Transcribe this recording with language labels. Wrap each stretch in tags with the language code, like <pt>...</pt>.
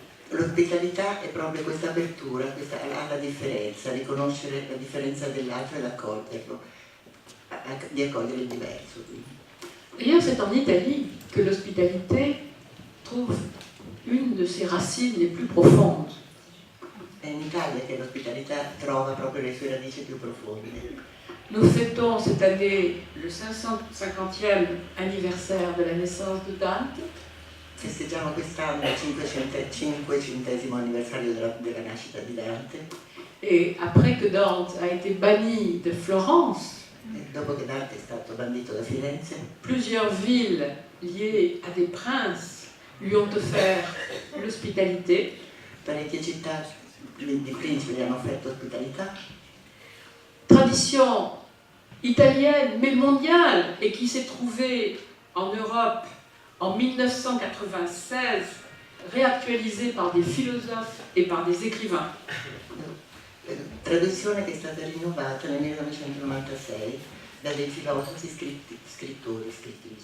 <it>L'ospitalità è proprio questa apertura, alla differenza, riconoscere la differenza dell'altro ed accoglierlo, di accogliere il diverso.</it> <fr>D'ailleurs, c'est en Italie que l'hospitalité trouve une de ses racines les plus profondes.</fr> <it>È in Italia che l'ospitalità trova proprio le sue radici più profonde.</it> <fr>Nous fêtons cette année le 550e anniversaire de la naissance de Dante.</fr> <it>Festeggiamo quest'anno il 500° anniversario della nascita di Dante.</it> <fr>Et après que Dante a été banni de Florence,</fr> <it>E dopo che Dante è stato bandito da Firenze,</it> <fr>plusieurs villes liées à des princes lui ont offert l'hospitalité.</fr> <it>parecchie città di principi gli hanno offerto ospitalità.</it> <fr>Tradition italienne mais mondiale et qui s'est trouvée en Europe en 1996, réactualisée par des philosophes et par des écrivains.</fr> <it>Tradizione che è stata rinnovata nel 1996 da dei filosofi scrittori, sì.</it>